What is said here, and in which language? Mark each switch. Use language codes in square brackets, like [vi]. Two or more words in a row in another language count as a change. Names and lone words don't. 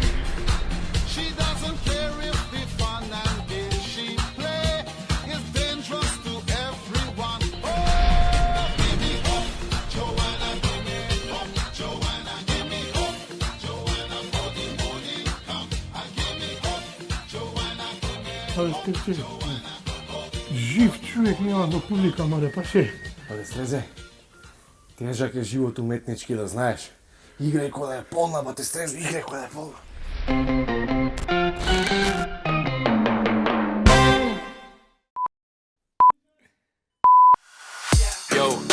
[en] She doesn't care if the fun and game she play is dangerous to everyone. Oh, give me hope, Joanna, give me hope, Joanna, give me hope, Joanna, for the morning come. And give me hope, Joanna, give me [sr] Ali ste čuli? [mk] Жив човек нема до публика, маре, па ше. Але Стрезе, тежак е живот уметнички, да знаеш. Играј кога да е полна, бате Стрезо, играј кога да е полна. Йоу.